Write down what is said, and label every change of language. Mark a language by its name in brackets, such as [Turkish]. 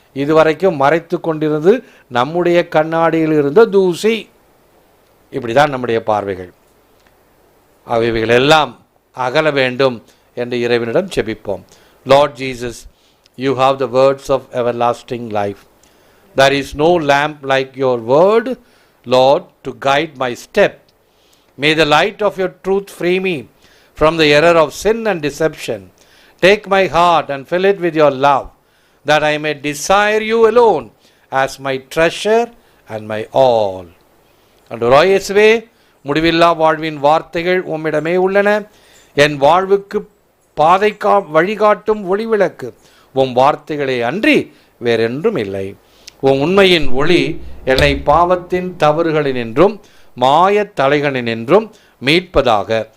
[Tamil] இது வரைக்கும் மறைத்து கொண்டிருந்து நம்முடைய கண்ணாடியில் இருந்த தூசி. இப்படி தான் நம்முடைய பார்வைகள். அவைகள் எல்லாம் அகல வேண்டும் என்று இறைவனிடம் செபிப்போம். [English] Lord Jesus, you have the words of everlasting life. There is no lamp like your word, Lord, to guide my step. May the light of your truth free me from the error of sin and deception. Take my heart and fill it with your love, that I may desire you alone as my treasure and my all. [Tamil] ஆண்டவராகிய இயேசுவே, முடிவில்லா வாழ்வின் வார்த்தைகள் உம்மிடமே உள்ளன. என் வாழ்வுக்கு பாதை வழிகாட்டும் ஒளிவிளக்கு உம் வார்த்தைகளே அன்றி வேறென்றும் இல்லை. உம் உண்மையின் ஒளி என்னை பாவத்தின் தவறுகளினின்றும் மாயத் தலைகளினின்றும் மீட்பதாக.